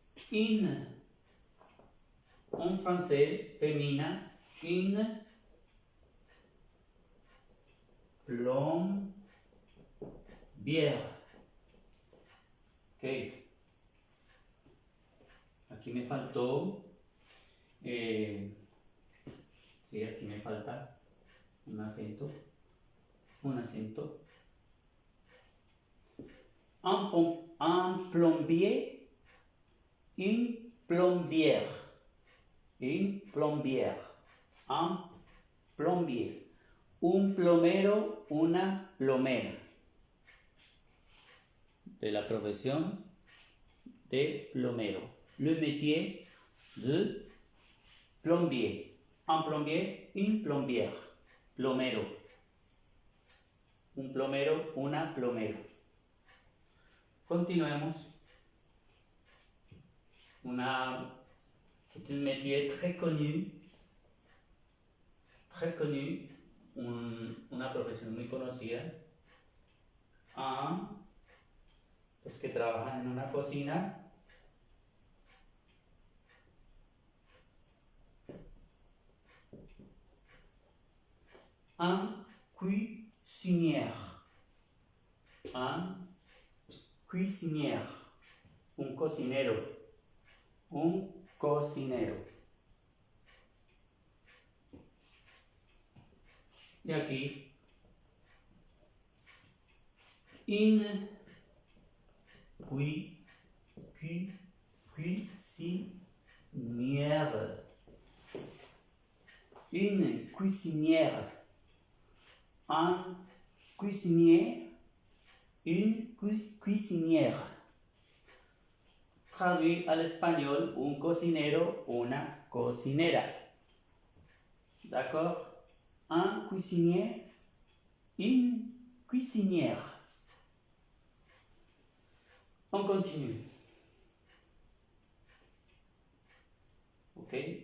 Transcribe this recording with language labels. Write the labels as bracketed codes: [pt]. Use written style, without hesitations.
[fr] In, en français féminin, une plombière. Ok. [es] Aquí me faltó, sí, aquí me falta un acento. [fr] Un plombier, une plombière, un plombier, [es] un plomero, una plomera. De la profesión de plomero. [fr] Le métier de plombier. Un plombier, une plombière. [es] Plomero. Un plomero, una plomera. Continuemos. [fr] C'est un métier très connu. Très connu. [es] Una profesión muy conocida. Los que trabajan en una cocina. [fr] un cuisinière, un cuisinière, [es] un cocinero, un cocinero. Y aquí, [fr] une cuisinière, une cuisinière, un cuisinier, une cuisinière. Traduit [es] al español, un cocinero, una cocinera. [fr] D'accord? Un cuisinier, une cuisinière. On continue. Ok?